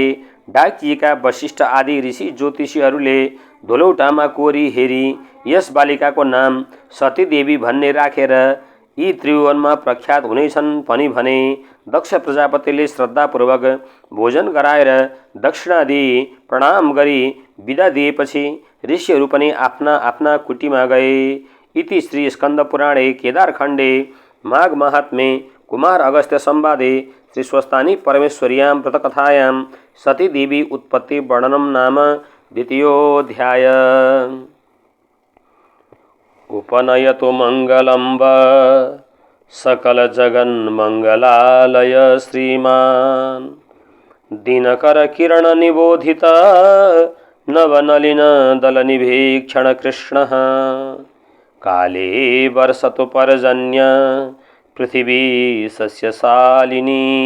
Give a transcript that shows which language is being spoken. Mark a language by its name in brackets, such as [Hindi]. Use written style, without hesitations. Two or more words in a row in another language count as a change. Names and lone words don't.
[Nepali] डाकिएका वशिष्ठ आदि ऋषि ज्योतिषीहरूले धुलौटामा कोरी हेरी यस बालिकाको नाम सतीदेवी भन्ने राखेर यी त्रिभुवनमा प्रख्यात हुनेछन् पनि भने। दक्ष प्रजापतिले श्रद्धापूर्वक भोजन गराएर दक्षिणा दिई प्रणाम गरी बिदा दिएपछि ऋषिहरू पनि आफ्ना आफ्ना कुटीमा गए। [Sanskrit] इति श्री स्कन्द पुराणे केदारखण्डे माघ महात्म्ये कुमार अगस्त्य संवादे श्री स्वस्तानी परमेश्वर्यां व्रतकथायां सतीदेवी उत्पत्ति वर्णनं नाम द्वितीयोऽध्याय। उपनयतु मंगलम्ब सकल जगन्मंगलालय श्रीमान दिनकर किरण निबोधित नवनलिन दल निभीक्षण कृष्ण काले वर्षतु पर्जन्य पृथिवी सस्यशालिनी